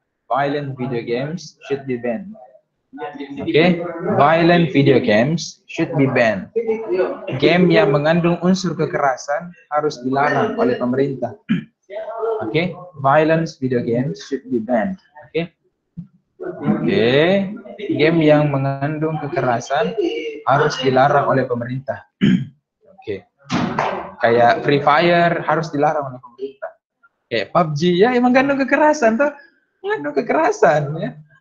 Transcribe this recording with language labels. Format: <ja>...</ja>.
<en>Violent video games should be banned. Okay, violent video games should be banned.</en> <id>Game yang mengandung unsur kekerasan harus dilarang oleh pemerintah.</id> <en>Okay, violence video games should be banned.</en> <id>Okay, okay, game yang mengandung kekerasan harus dilarang oleh pemerintah. Okay, kayak Free Fire harus dilarang oleh pemerintah. Kayak PUBG ya, yang mengandung kekerasan tuh, mengandung kekerasan ya.</id>